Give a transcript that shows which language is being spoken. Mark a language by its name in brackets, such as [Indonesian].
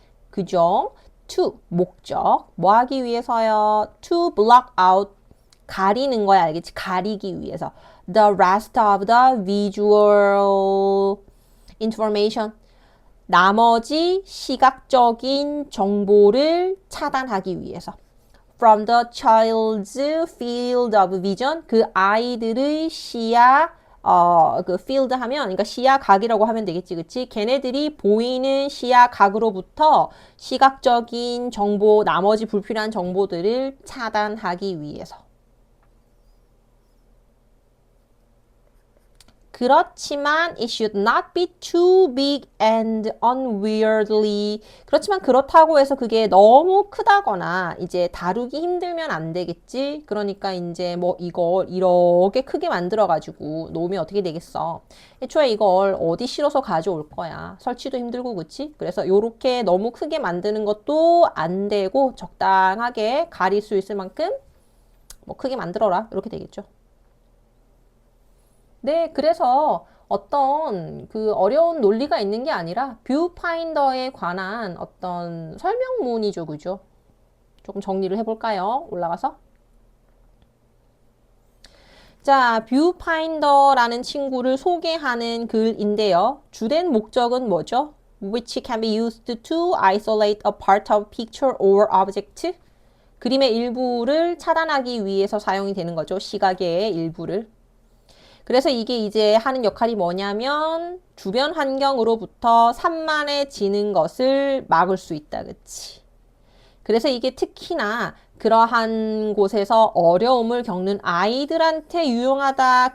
[Korean] 그죠? To, 목적. 뭐 하기 위해서요? [English] To block out. [Korean] 가리는 거야. 알겠지? 가리기 위해서. [English] The rest of the visual information. [Korean] 나머지 시각적인 정보를 차단하기 위해서. [English] From the child's field of vision. [Korean] 그 아이들의 시야, 그 field 하면, 그러니까 시야 각이라고 하면 되겠지, 그치? 걔네들이 보이는 시야 각으로부터 시각적인 정보, 나머지 불필요한 정보들을 차단하기 위해서. 그렇지만 [English] it should not be too big and unwieldy. [Korean] 그렇지만 그렇다고 해서 그게 너무 크다거나 이제 다루기 힘들면 안 되겠지. 그러니까 이제 뭐 이걸 이렇게 크게 만들어 가지고 놓으면 어떻게 되겠어. 애초에 이걸 어디 실어서 가져올 거야. 설치도 힘들고 그치? 그래서 요렇게 너무 크게 만드는 것도 안 되고 적당하게 가릴 수 있을 만큼 뭐 크게 만들어라. 이렇게 되겠죠. 네, 그래서 어떤 그 어려운 논리가 있는 게 아니라 뷰파인더에 관한 어떤 설명문이죠, 그죠? 조금 정리를 해볼까요? 올라가서. 자, 뷰파인더라는 친구를 소개하는 글인데요. 주된 목적은 뭐죠? [English] Which can be used to isolate a part of picture or object. [Korean] 그림의 일부를 차단하기 위해서 사용이 되는 거죠. 시각의 일부를. 그래서 이게 이제 하는 역할이 뭐냐면 주변 환경으로부터 산만해지는 것을 막을 수 있다. 그치? 그래서 이게 특히나 그러한 곳에서 어려움을 겪는 아이들한테 유용하다.